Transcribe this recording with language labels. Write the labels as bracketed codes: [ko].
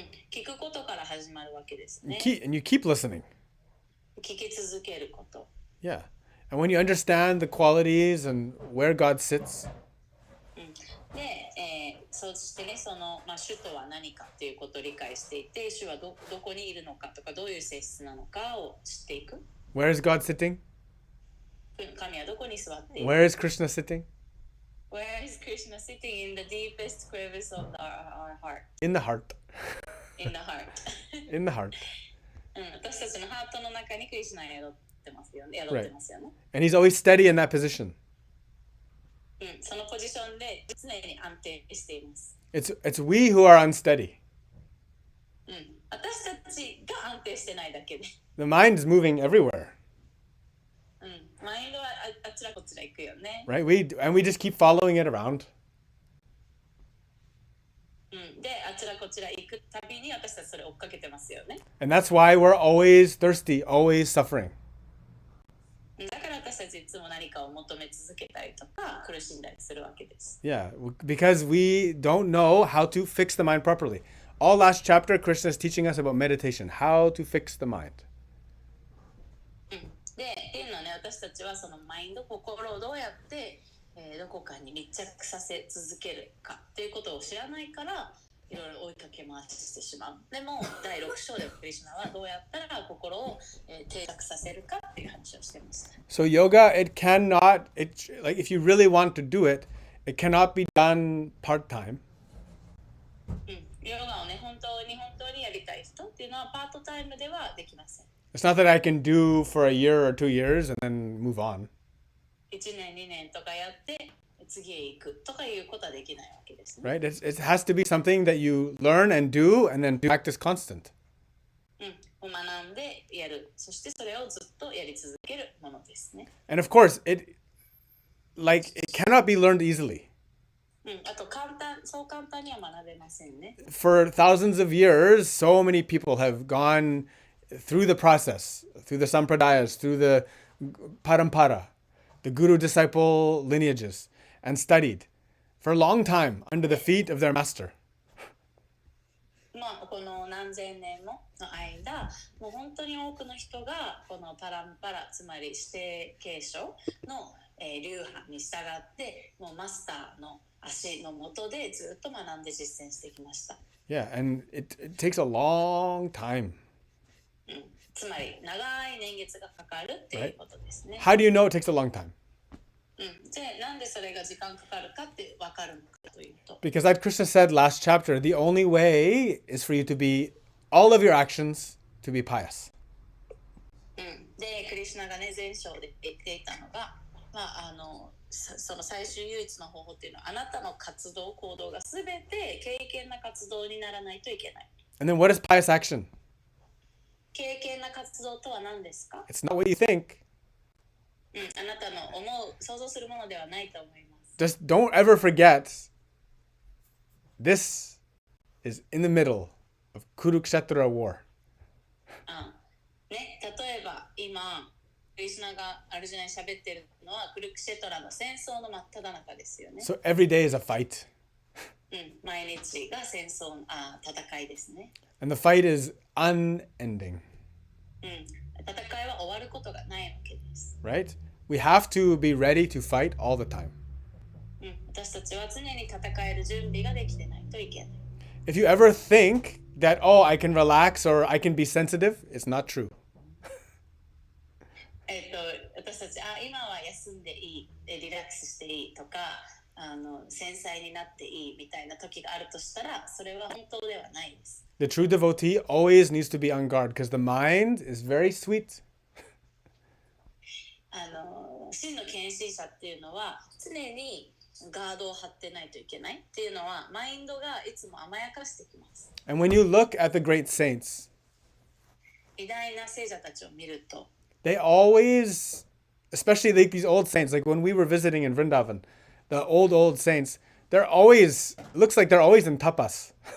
[ja] 聞くことから始まるわけですね。 [en] And you keep listening. [ja] 聞き続けること。 [en] Yeah. And when you understand the qualities and where God sits, [ja] で、そしてね、その、主とは何かということを理解していて、主は どこにいるのかとか、どういう性質なのかを知っていく。 [en] where is God sitting? [ja] 神はどこに座っている？ [en] Where is Krishna sitting? Where is Krishna sitting in the deepest crevice of our heart? In the heart. In the heart. In the heart. [ja] 私たちのハートの中にクリシュナが宿ってますよね。宿ってますよね。 [en] And he's always steady in that position. [ja] そのポジションで常に安定しています。 [en] It's we who are unsteady. [ja] 私たちが安定してないだけで。 [en] The mind is moving everywhere. [ja] マインドはあちらこちら行くよね。 [en] Right? We just keep following it around. [ja] で、あちらこちら行くたびに私たちそれ追っかけてますよね。 [en] And that's why we're always thirsty, always suffering. [ja] だから私たちいつも何かを求め続けたりとか苦しんだりするわけです。 [en] Yeah, because we don't know how to fix the mind properly. All last chapter, Krishna is teaching us about meditation, how to fix the mind. [ja] で、っていうのはね、私たちはそのマインド、心をどうやって、どこかに密着させ続けるかっていうことを知らないからいろいろ追いかけ回してしまう。でも第6章でクリシュナはどうやったら心を、定着させるかっていう話をしています。 [en] So yoga, like if you really want to do it, it cannot be done part-time. [ja] ヨガをね、本当にやりたい人っていうのはパートタイムではできません。 [en] It's not that I can do for a year or 2 years and then move on. [ja] 1年2年とかやって次へ行くとかいうことはできないわけですね。 [en] Right? It has to be something that you learn and do and then practice constant. [ja] 学んでやる。そしてそれをずっとやり続けるものですね。 [en] And of course, it cannot be learned easily. [ja] あとそう簡単には学べませんね。 [en] For thousands of years, so many people have gone through the process, through the sampradayas, through the parampara, the guru-disciple lineages, and studied for a long time under the feet of their master. [ja] この何千年もの間、もう本当に多くの人がこのパランパラ、つまり指定継承の、流派に従ってもうマスターの足の下でずっと学んで実践してきました。 [en] Yeah, and it takes a long time. [ja] つまり長い年月がかかるっていうことですね。 [en] How do you know it takes a long time? [ja] じゃあなんでそれが時間かかるかって分かるのかというと。 [en] Because like Krishna said last chapter, the only way is for you to be, all of your actions to be pious. [ja] で、クリシュナがね、前章で言っていたのが、その最終唯一の方法っていうのは、あなたの活動、行動がすべて敬虔な活動にならないといけない。 [en] And then what is pious action? [ja] 敬虔な活動とは何ですか？ [en] It's not what you think. [ja] あなたの想像するものではないと思います。 [en] Just don't ever forget, this is in the middle of Kurukshetra war. [ja] ね、例えば今、リシュナがアルジュナに喋ってるのはクルクシェトラの戦争の真っ只中ですよね。 [en] So every day is a fight. [ja] 毎日が戦いですね。 [en] And the fight is unending. [ja] 戦いは終わることがないわけです。 [en] Right? We have to be ready to fight all the time. [ja] 私たちは常に戦える準備ができてないといけない。 [en] If you ever think that, oh, I can relax or I can be sensitive, it's not true. [ja] 私たち今は休んでいい、リラックスしていいとか、繊細になっていいみたいな時があるとしたら、それは本当ではないです。 [en] The true devotee always needs to be on guard because the mind is very sweet. [ja] 真の献身者っていうのは常にガードを張ってないといけないっていうのはマインドがいつも甘やかしてきます。 [en] And when you look at the great saints, [ja] 偉大な聖者たちを見ると、 [en] they always, especially like these old saints, like when we were visiting in Vrindavan, the old saints, they're always, looks like they're always in tapas.